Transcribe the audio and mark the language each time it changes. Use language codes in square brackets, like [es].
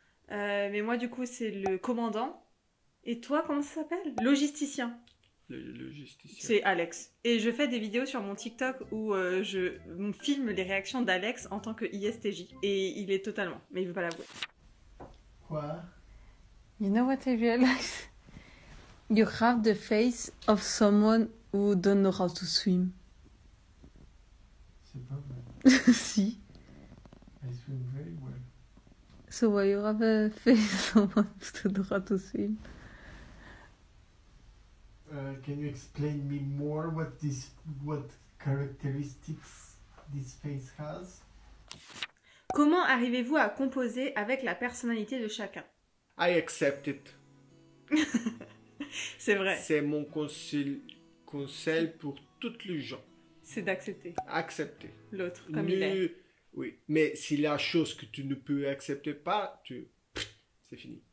[fr] Mais moi, du coup, c'est le commandant. Et toi, comment ça s'appelle? Logisticien. le justicien. C'est Alex. Et je fais des vidéos sur mon TikTok où je filme les réactions d'Alex en tant que ISTJ. Et il est totalement. Mais il veut pas l'avouer. Quoi? [en] You know what I realized? You have the face of someone who don't know how to swim. [fr] C'est pas vrai. Si. [en] I swim very well. So why you have a face of someone who don't know how to swim? Can you explain me more what characteristics this face has? [fr] Comment arrivez-vous à composer avec la personnalité de chacun? [en] I accept it. [fr] C'est vrai, C'est mon conseil pour toutes les gens. c'est d'accepter Accepter. l'autre comme il est. Oui, mais si la chose que tu ne peux accepter pas, c'est fini.